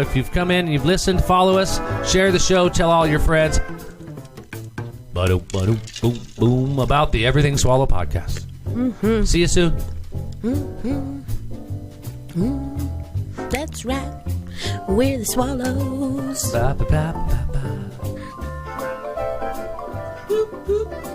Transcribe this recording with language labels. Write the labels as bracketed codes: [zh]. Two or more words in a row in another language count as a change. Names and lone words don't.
[en] If you've come in and you've listened, follow us. Share the show. Tell all your friends. Boom, boom, about the Everything Swallow podcast. Mm-hmm. See you soon. Mm-hmm. Mm-hmm. That's right. We're the Swallows. Ba, ba, ba, ba, ba. Boop, boop.